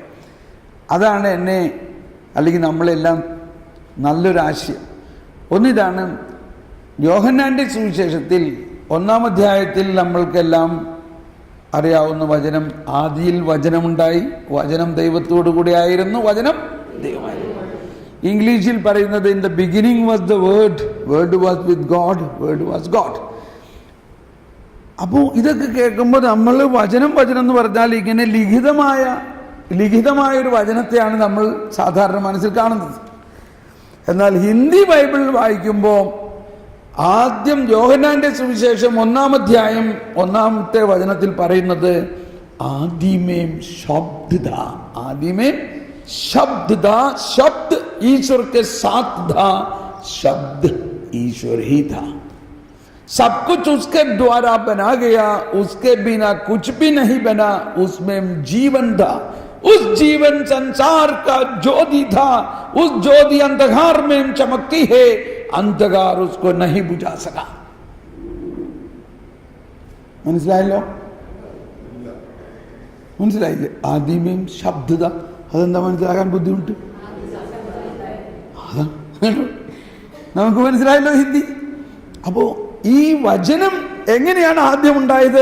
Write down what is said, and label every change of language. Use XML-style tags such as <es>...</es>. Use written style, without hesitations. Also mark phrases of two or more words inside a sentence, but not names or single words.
<ml>അതാണ് എന്നെ, അല്ലെങ്കിൽ നമ്മളെല്ലാം നല്ലൊരാശയം. ഒന്നിതാണ്, യോഹന്നാൻ്റെ സുവിശേഷത്തിൽ 1-ാം അധ്യായത്തിൽ നമ്മൾക്കെല്ലാം അറിയാവുന്ന വചനം, ആദിയിൽ വചനമുണ്ടായി, വചനം ദൈവത്തോടു കൂടി ആയിരുന്നു, വചനം ദൈവമായിരുന്നു. ഇംഗ്ലീഷിൽ പറയുന്നത്</ml> <en>in the beginning was the word, word was with God, word was God.</en> <ml>അപ്പോൾ ഇതൊക്കെ കേൾക്കുമ്പോൾ നമ്മൾ വചനം എന്ന് പറഞ്ഞാൽ ഇങ്ങനെ ലിഖിതമായ ഒരു വചനത്തെയാണ് നമ്മൾ സാധാരണ മനസ്സിൽ കാണുന്നത്. എന്നാൽ ഹിന്ദി ബൈബിൾ വായിക്കുമ്പോൾ ആദ്യം യോഹന്നാന്റെ സുവിശേഷം 1-ാം അധ്യായം 1-ാമത്തെ വചനത്തിൽ പറയുന്നത്</ml> <hi>आदिमें शब्द था, आदिमें शब्द था, शब्द ईश्वर के साथ था, शब्द ईश्वर ही था, सब कुछ उसके द्वारा बना गया, उसके बिना कुछ भी नहीं बना, उसमें जीवन था, उस जीवन संसार का ज्योति था, उस ज्योति अंधकार में चमकती है, अंधकार उसको नहीं बुझा सका.</hi> <ml>മനസ്സിലായല്ലോ? മനസ്സിലായില്ലേ?</ml> <hi>आदिमें शब्द था,</hi> <ml>അതെന്താ മനസ്സിലാക്കാൻ ബുദ്ധിമുട്ട്? നമുക്ക് മനസ്സിലായല്ലോ ഹിന്ദി. അപ്പോ ഈ വചനം എങ്ങനെയാണ് ആദ്യം ഉണ്ടായത്?</ml>